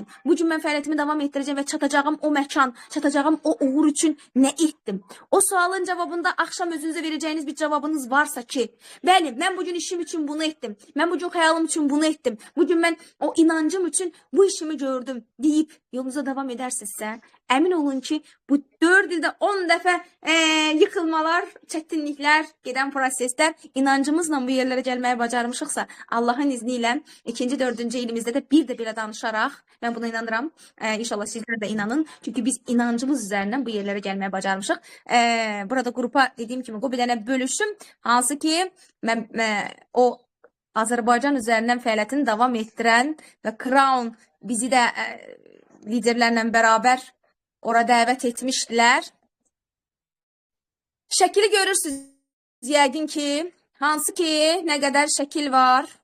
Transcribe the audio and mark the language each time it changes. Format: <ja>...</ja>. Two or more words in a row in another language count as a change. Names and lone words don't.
<tr>Bugün ben fəaliyyətimi devam ettireceğim ve çatacağım o mekan, çatacağım o uğur için ne ettim? O sualın cevabında akşam özünüze vereceğiniz bir cevabınız varsa ki, ben bugün işim için bunu ettim. Ben bugün hayalım için bunu ettim. Bugün ben o inancım için bu işimi gördüm</tr> <az>deyip yolunuza devam edersizsə, emin olun ki bu 4 ildə 10 dəfə yıkılmalar, çətinliklər, gedən proseslər inancımızla bu yerlərə gəlməyə bacarmışıqsa, Allahın izniyle 2. 4. ilimizdə də bir də belə danışaraq, ben buna inanıram.</az> <tr>İnşallah sizler de inanın. Çünkü biz inancımız üzerinden bu yerlere gelmeye bacarmışıq.</tr> <az>Burada grupa dediğim kimi bir dənə bölüşüm. Hansı ki o Azerbaycan üzerinden fəaliyyətini devam ettirən və Crown bizi de liderlerle beraber orada dəvət etmişdilər. Şəkili görürsünüz yəqin ki, hansı ki nə qədər şəkil var?</az>